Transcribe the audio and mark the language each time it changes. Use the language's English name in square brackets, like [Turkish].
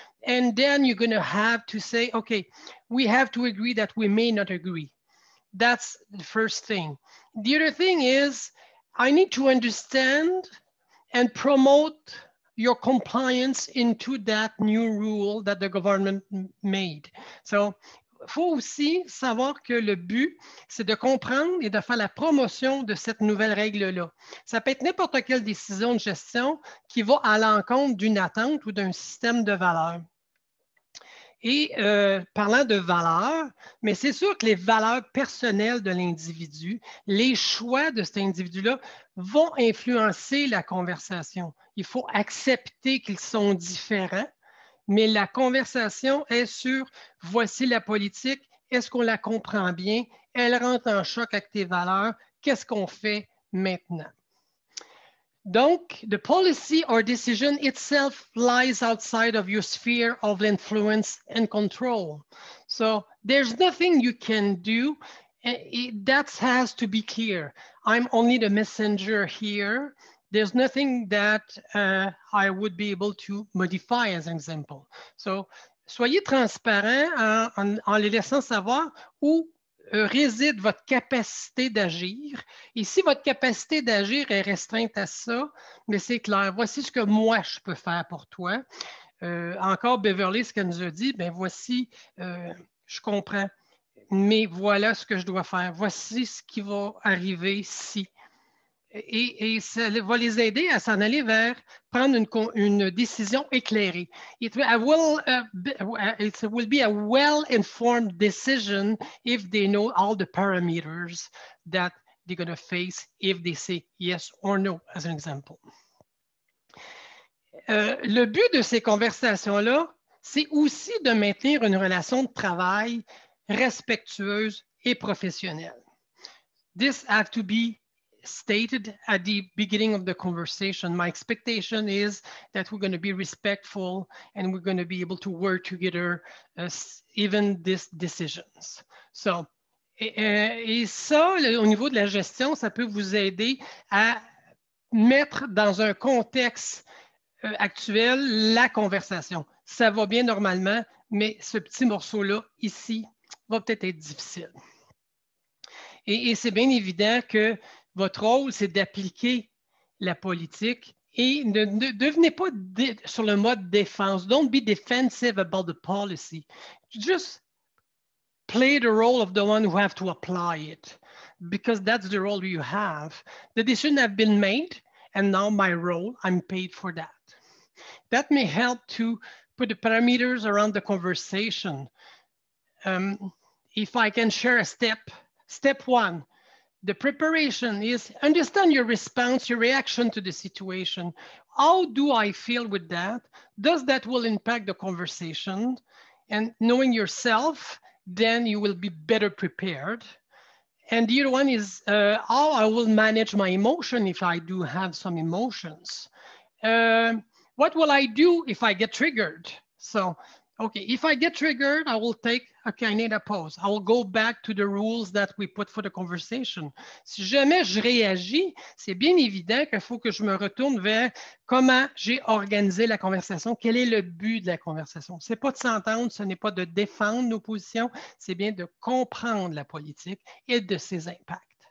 [English] And then you're going to have to say, okay, we have to agree that we may not agree. That's the first thing. The other thing is, I need to understand and promote your compliance into that new rule that the government made. [French] So, il faut aussi savoir que le but, c'est de comprendre et de faire la promotion de cette nouvelle règle-là. Ça peut être n'importe quelle décision de gestion qui va à l'encontre d'une attente ou d'un système de valeurs. Et parlant de valeurs, mais c'est sûr que les valeurs personnelles de l'individu, les choix de cet individu-là vont influencer la conversation. Il faut accepter qu'ils sont différents, mais la conversation est sur voici la politique, est-ce qu'on la comprend bien, elle rentre en choc avec tes valeurs, qu'est-ce qu'on fait maintenant? [English] Donc, the policy or decision itself lies outside of your sphere of influence and control. So there's nothing you can do. That has to be clear. I'm only the messenger here. There's nothing that I would be able to modify as an example. [French] So, soyez transparent en les laissant savoir où réside votre capacité d'agir. Et si votre capacité d'agir est restreinte à ça, mais c'est clair, voici ce que moi, je peux faire pour toi. Encore Beverly, ce qu'elle nous a dit, bien voici, je comprends, mais voilà ce que je dois faire. Voici ce qui va arriver si. Et ça va les aider à s'en aller vers prendre une décision éclairée. [English] It will be a well-informed decision if they know all the parameters that they're going to face if they say yes or no, as an example. [French] Le but de ces conversations-là, c'est aussi de maintenir une relation de travail respectueuse et professionnelle. [English] This has to be stated at the beginning of the conversation. My expectation is that we're going to be respectful and we're going to be able to work together, even these decisions. [French] So, et ça, au niveau de la gestion, ça peut vous aider à mettre dans un contexte actuel la conversation. Ça va bien normalement, mais ce petit morceau-là, ici, va peut-être être difficile. Et c'est bien évident que votre rôle, c'est d'appliquer la politique et ne devenez pas sur le mode défense. [English] Don't be defensive about the policy. Just play the role of the one who have to apply it because that's the role you have. The decision have been made and now my role, I'm paid for that. That may help to put the parameters around the conversation. if I can share a step one, the preparation is understand your response, your reaction to the situation. How do I feel with that? Does that will impact the conversation? And knowing yourself, then you will be better prepared. And the other one is how I will manage my emotion if I do have some emotions. What will I do if I get triggered? So, okay, if I get triggered, I will take, okay, I need a pause. I will go back to the rules that we put for the conversation. [French] Si jamais je réagis, c'est bien évident qu'il faut que je me retourne vers comment j'ai organisé la conversation, quel est le but de la conversation. Ce n'est pas de s'entendre, ce n'est pas de défendre nos positions, c'est bien de comprendre la politique et de ses impacts.